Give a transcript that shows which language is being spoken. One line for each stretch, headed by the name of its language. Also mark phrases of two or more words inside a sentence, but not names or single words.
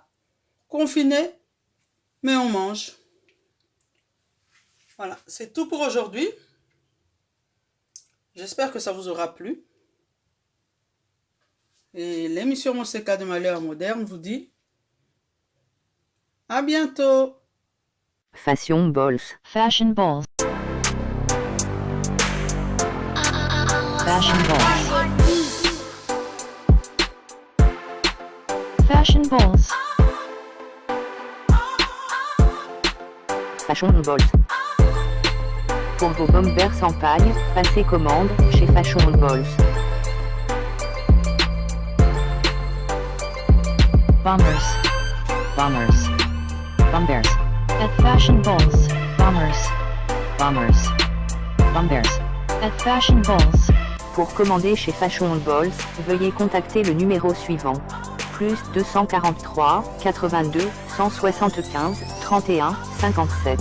French: Confiné, mais on mange. Voilà, c'est tout pour aujourd'hui. J'espère que ça vous aura plu. Et l'émission Monseka de Malheur Moderne vous dit à bientôt. Fashion balls. Fashion balls. Fashion balls. Fashion balls. Fashion balls. Pour vos bombers sans paille, passez commande chez Fashion balls. Bombers. Bombers. Bombers. At Fashion balls. Bombers. Bombers. Bombers. At Fashion balls. Pour commander chez Fashion balls, veuillez contacter le numéro suivant. Plus 243 82 175 31 57.